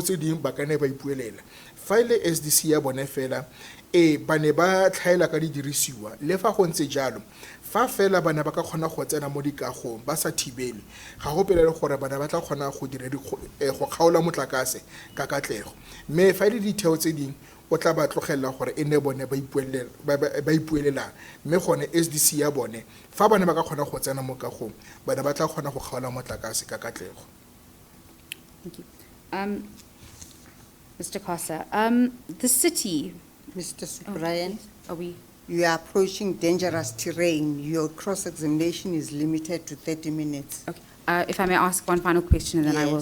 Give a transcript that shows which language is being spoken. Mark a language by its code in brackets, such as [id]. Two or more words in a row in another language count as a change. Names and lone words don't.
[tn] tse dingwe ba ka ne ba ipuelela fa ile SDC ya bone fela ba ne ba tlhaela ka di dirisiwa le fa go ntse jalo fa fela bana ba ka kgona go tsena mo dikagong ba sa thibele ga go pelele gore bana ba tla kgona go dira go kgaola motlakase ka katlego mme fa ile ditheo tse dingwe o tla ba tlogela gore e ne bone ba ipuelelang mme gone SDC ya bone fa bana ba ka kgona go tsena mo kagong bana ba tla kgona go kgaola motlakase ka katlego. [en] Thank you. Mr. Kosa, the city. Mr. Subrayan, yes. Are we? you are approaching dangerous terrain. Your cross-examination is limited to 30 minutes. Okay. If I may ask one final question, and then I will